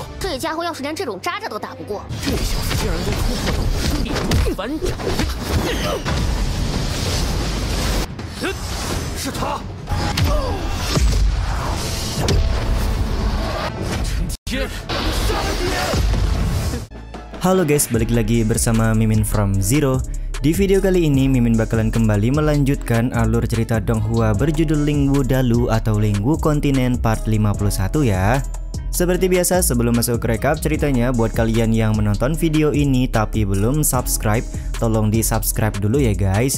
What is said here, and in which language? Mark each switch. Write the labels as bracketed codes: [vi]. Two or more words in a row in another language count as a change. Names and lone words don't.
[zh] 这家伙要是连这种渣渣都打不过，这小子竟然能突破了武师力反掌！是他！陈天，杀了你！ [id] Halo guys, balik lagi bersama Mimin from Zero. Di video kali ini Mimin bakalan kembali melanjutkan alur cerita Donghua berjudul Lingwu Dalu atau Lingwu Kontinen part 51 ya. Seperti biasa, sebelum masuk ke recap ceritanya, buat kalian yang menonton video ini tapi belum subscribe, tolong di subscribe dulu ya guys.